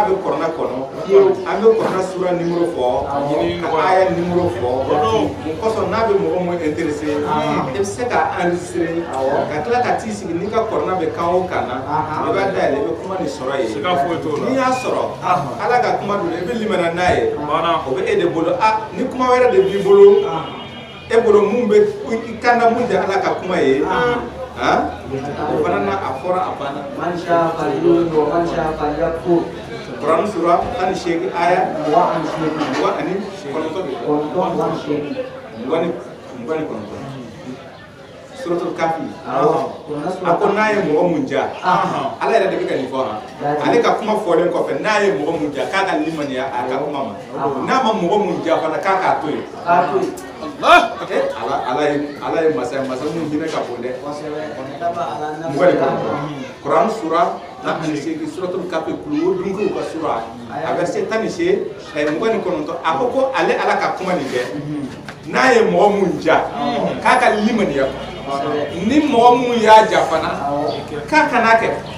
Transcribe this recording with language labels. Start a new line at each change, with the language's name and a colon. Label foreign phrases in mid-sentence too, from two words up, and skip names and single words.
Bambara: bɛ kɔrɔna kɔnɔ an bɛ kɔrɔna sura nimero fɔ ka aya nimero fɔ mun kɔsɔn n'a bɛ mɔgɔ mun intéressé i bɛ se ka enregistrer ka tila ka t'i sigi n'i ka kɔrɔna bɛ kan o kan na i b'a dayɛlɛ i bɛ kuma ni sɔrɔ yen n'i y'a sɔrɔ ala ka kuma don i bɛ limana n'a ye o bɛ e de bolo ni kuma wɛrɛ de b'i bolo e bolo mun bɛ i kan na mun tɛ ala ka kuma ye o fana na a fɔra a banna
Arabic: من شاء فليؤمن ومن شاء فليكفر
Bambara: Quran sura 18 aya 20
Arabic: سورة الكهف
Bambara: ako n'a ye mɔgɔ mun ja ala yɛrɛ de bɛ ka nin fɔ ale ka kuma fɔlen kɔfɛ n'a ye mɔgɔ mun ja k'a ka limaniya a ka kuma ma n'a ma mɔgɔ mun ja fana k'a k'a to yen ala ye masa mun hinɛ ka bon dɛ Quran sura 18
Arabic: سورة الكهف
Bambara: kulu dungu ka sura a verset 18 a ko ko ale ala ka kuma nin kɛ n'a ye mɔgɔ mun ja k'a ka limaniya ni mɔgɔ mun y'a ja fana k'a kana kɛ